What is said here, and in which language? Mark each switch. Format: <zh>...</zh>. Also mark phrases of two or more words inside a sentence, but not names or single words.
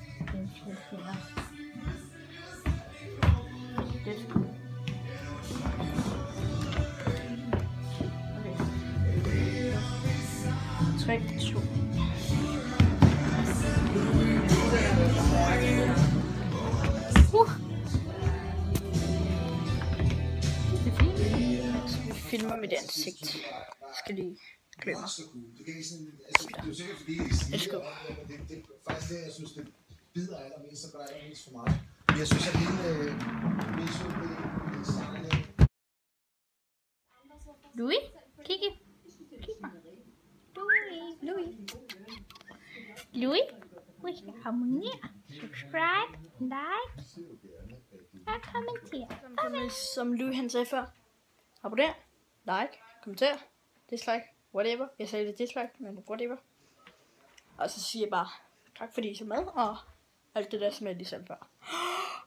<da>Okay. 3, 2. Det er fint. Vi filmer mit ansigt. Jeg skal lige klø mig.</da> <en>Let's go.</en> <da>Det er faktisk det, jeg synes, det bider allermest, så gør allermest for mig. Jeg synes, at hele visuelt det starter lidt. Louis, kig mig. Louis, husk at abonnere,</da> <en>subscribe, like</en> <da>og kommentere. Som Louis han sagde før. Abonner, like, kommenter,</da> <en>dislike, whatever.</en> <da>Jeg sagde det dislike, men whatever. Og så siger jeg bare tak fordi I så med, og alt det der som jeg lige sagde før.</da>